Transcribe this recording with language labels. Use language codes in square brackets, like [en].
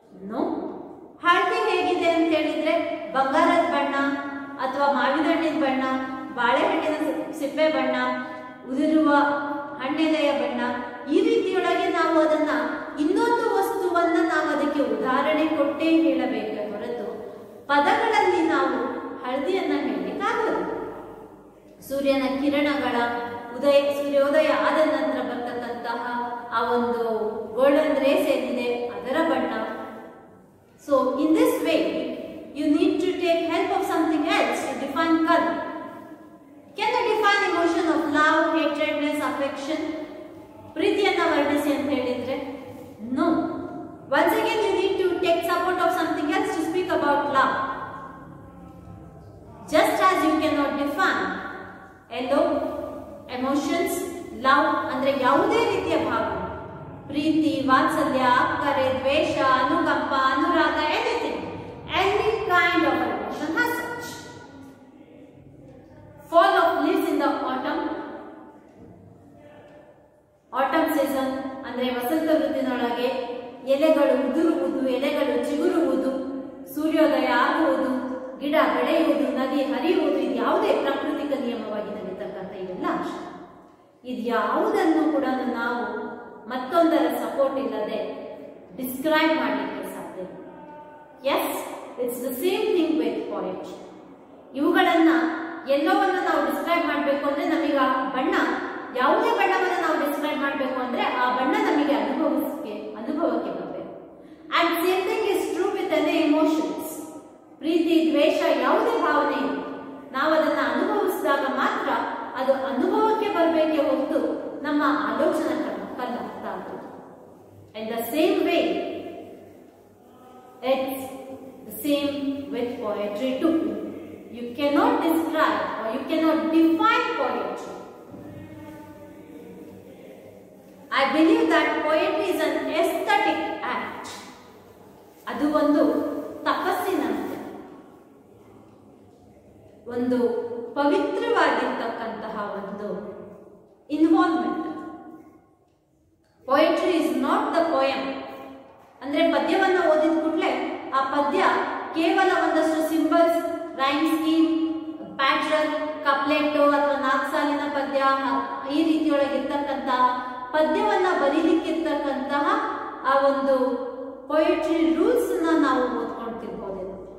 [en] No. [kn] ಹಳದಿ ಹೇಗಿದೆ ಅಂತ ಹೇಳಿದ್ರೆ ಬಂಗಾರದ ಬಣ್ಣ ಅಥವಾ ಮಾವಿನ ಹಣ್ಣಿನ ಬಣ್ಣ, ಬಾಳೆಹಣ್ಣಿನ ಸಿಪ್ಪೆ ಬಣ್ಣ, ಉದುರುವ ಹಣ್ಣೆಲೆಯ ಬಣ್ಣ, ಈ ರೀತಿಯೊಳಗೆ ನಾವು ಅದನ್ನ ಇನ್ನೊಂದು ವಸ್ತುವನ್ನ ನಾವು ಅದಕ್ಕೆ ಉದಾಹರಣೆ ಕೊಟ್ಟೇ ಹೇಳಬೇಕೆ ಹೊರತು ಪದಗಳಲ್ಲಿ ನಾವು ಹಳದಿಯನ್ನ ಹೇಳಲಿಕ್ಕಾಗಲ್ಲ. ಸೂರ್ಯನ ಕಿರಣಗಳ ಸೂರ್ಯೋದಯ ಆದ ನಂತರ ಬರ್ತಕ್ಕಂತಹ ಆ ಒಂದು ಗೋಲ್ಡನ್ ರೇಸ್ ಏನಿದೆ ಅದರ ಬಣ್ಣ. [en] So in this way you need to take help of something else to define color. Can you define emotion of love, hatredness, affection? [kn] ಪ್ರೀತಿಯನ್ನ ವರ್ಣಿಸಿ ಅಂತ ಹೇಳಿದ್ರೆ [en] no. Once again you need to take support of something else to speak about love. Just as you cannot define hello, emotions, love [kn] ಅಂದ್ರೆ ಯಾವುದೇ ರೀತಿಯ ಭಾವನೆ, ಪ್ರೀತಿ, ವಾತ್ಸಲ್ಯ, ಅಕ್ಕರೆ, ದ್ವೇಷ, ಅನುಕಂಪ, ಅನುರಾಗ, [en] anything, any kind of emotion has such. Fall of leaves in the autumn season [kn] ಅಂದ್ರೆ ವಸಂತ ಋತುವಿನೊಳಗೆ ಎಲೆಗಳು ಉದುರುವುದು, ಎಲೆಗಳು ಚಿಗುರುವುದು, ಸೂರ್ಯೋದಯ ಆಗುವುದು, ಗಿಡ ಬೆಳೆಯುವುದು, ನದಿ ಹರಿಯುವುದು, ಇದು ಯಾವುದೇ ಪ್ರಾಕೃತಿಕ ನಿಯಮವಾಗಿ ನಡೀತಕ್ಕಂಥ ಇವೆಲ್ಲ ಅಂಶ. ಇದು ಯಾವುದನ್ನು ಕೂಡ ನಾವು ಮತ್ತೊಂದರ ಸಪೋರ್ಟ್ ಇಲ್ಲದೆ ಡಿಸ್ಕ್ರೈಬ್ ಮಾಡಲಿಕ್ಕೆ ಸಾಧ್ಯ. [en] Yes, it's the same thing with poetry. [kn] ಇವುಗಳನ್ನ ಎಲ್ಲವನ್ನು ನಾವು ಡಿಸ್ಕ್ರೈಬ್ ಮಾಡಬೇಕು ಅಂದ್ರೆ ನಮಗೆ ಆ ಬಣ್ಣ, ಯಾವುದೇ ಬಣ್ಣವನ್ನು ನಾವು ಡಿಸ್ಕ್ರೈಬ್ ಮಾಡಬೇಕು ಅಂದ್ರೆ ಆ ಬಣ್ಣ ನಮಗೆ ಅನುಭವಕ್ಕೆ ಬರಬೇಕು. [en] And same thing is true with any emotions. [kn] ಪ್ರೀತಿ, ದ್ವೇಷ, ಯಾವುದೇ ಭಾವನೆ ಇದೆ, ನಾವು ಅದನ್ನ ಅನುಭವಿಸಿದಾಗ ಮಾತ್ರ ಅದು ಅನುಭವಕ್ಕೆ ಬರಬೇಕೆ ಹೊರತು ನಮ್ಮ ಆಲೋಚನಾ ಕಲ್ಲಾಗ್ತಾ ಆಗುವುದು. [en] In the same way it's the same with poetry too. You cannot describe or you cannot define poetry. I believe that poetry is an aesthetic act. [kn] ಅದು ಒಂದು ತಪಸ್ಸಿನಂತೆ, ಒಂದು ಪವಿತ್ರವಾಗಿರ್ತಕ್ಕಂತಹ ಒಂದು involvement. [en] Poetry is not the poem. [kn] ಅಂದ್ರೆ ಪದ್ಯವನ್ನ ಓದಿದ ಕೂಡಲೇ ಆ ಪದ್ಯ ಕೇವಲ ಒಂದಷ್ಟು ಸಿಂಬಲ್ಸ್, ರೈಮ್ ಸ್ಕೀಮ್, ಪ್ಯಾಟ್ರನ್, ಕಪ್ಲೆಟ್ ಅಥವಾ 4 ಸಾಲಿನ ಪದ್ಯ, ಈ ರೀತಿಯೊಳಗಿರ್ತಕ್ಕಂತಹ ಪದ್ಯವನ್ನ ಬರೀಲಿಕ್ಕಿರ್ತಕ್ಕಂತಹ ಆ ಒಂದು ಪೊಯಟ್ರಿ ರೂಲ್ಸ್ ನಾವು ಓದ್ಕೊಳ್ತಿರ್ಬೋದೇನೋ.